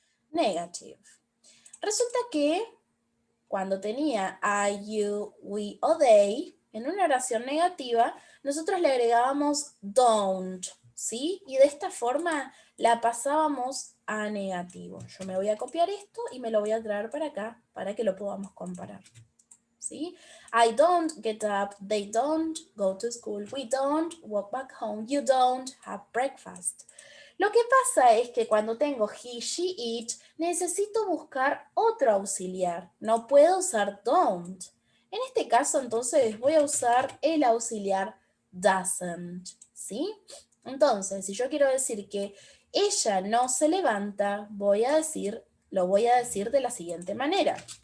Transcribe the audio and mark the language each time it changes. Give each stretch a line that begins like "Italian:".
Spanish: Negative. Resulta que cuando tenía I, you, we o they, en una oración negativa, nosotros le agregábamos don't, ¿sí? Y de esta forma la pasábamos a negativo. Yo me voy a copiar esto y me lo voy a traer para acá para que lo podamos comparar, ¿sí?
English: I don't get up, they don't go to school, we don't walk back home, you don't have breakfast.
Spanish: Lo que pasa es que cuando tengo he, she, it, necesito buscar otro auxiliar. No puedo usar don't. En este caso, entonces, voy a usar el auxiliar doesn't, ¿sí? Entonces, si yo quiero decir que ella no se levanta, lo voy a decir de la siguiente manera.